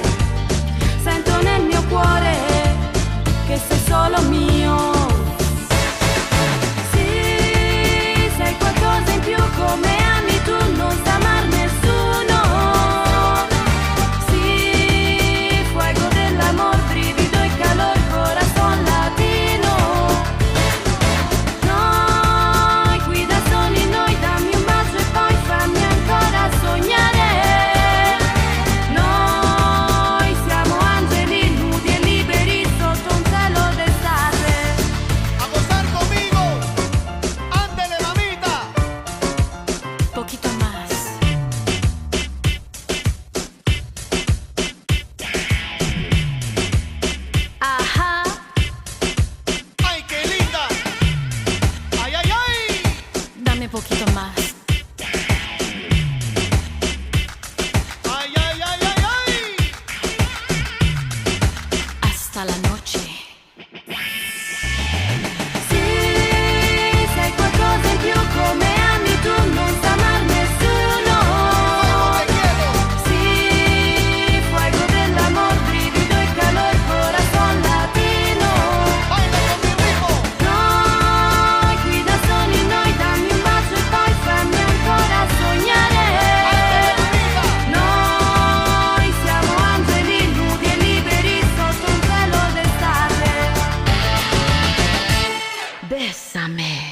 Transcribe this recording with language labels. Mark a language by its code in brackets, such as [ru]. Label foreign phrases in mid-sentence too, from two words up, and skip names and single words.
[it] Sento nel mio cuore che sei solo mio. Sì, sei qualcosa in più, come ami tu, non sa amar nessuno. Sì, fuego dell'amor, brivido e calor, [es] corazón latino. [it] Noi qui da soli, noi dammi un bacio e poi fammi ancora sognare. Noi siamo angeli nudi e liberi sotto un cielo d'estate. [es] A gozar conmigo, ándele mamita. Poquito más. Ajá. Ay, qué linda. Ay, ay, ay. Dame poquito más. Ay, ay, ay, ay, ay. Hasta la noche. [it] Sì, sei qualcosa in più, come ami tu, non sa amar nessuno. [es] Te quiero. [it] Sì, fuego dell'amor, brivido e calor, [es] corazón latino. Baila con mi ritmo. [it] Noi qui da soli, noi dammi un bacio e poi fammi ancora sognare. Noi siamo angeli nudi e liberi sotto un cielo d'estate. [es] Bésame.